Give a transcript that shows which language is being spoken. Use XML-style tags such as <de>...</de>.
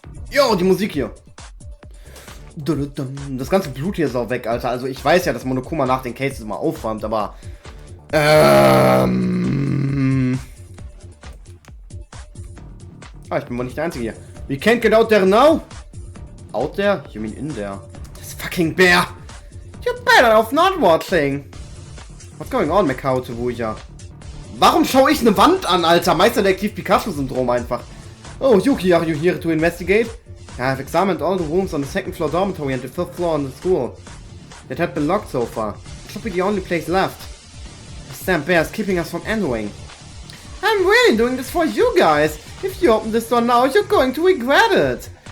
<de>Jo, die Musik hier. Das ganze Blut hier ist auch weg, Alter. Also ich weiß ja, dass Monokuma nach den Cases immer aufräumt, aber... Ah, ich bin wohl nicht der Einzige hier.</de> <en>We can't get out there now. Out there? You mean in there? This fucking bear. You're better off not watching. What's going on, Mikao Tsubuya?</en> <de>Warum schaue ich eine Wand an, Alter? Meisterdetektiv Pikachu-Syndrom einfach.</de> <en>Oh, Yuki, are you here to investigate? I have examined all the rooms on the 2nd floor dormitory and the 5th floor on the school. That had been locked so far. It should be the only place left. This damn bear is keeping us from entering. I'm really doing this for you guys. If you open this door now, you're going to regret it.</en>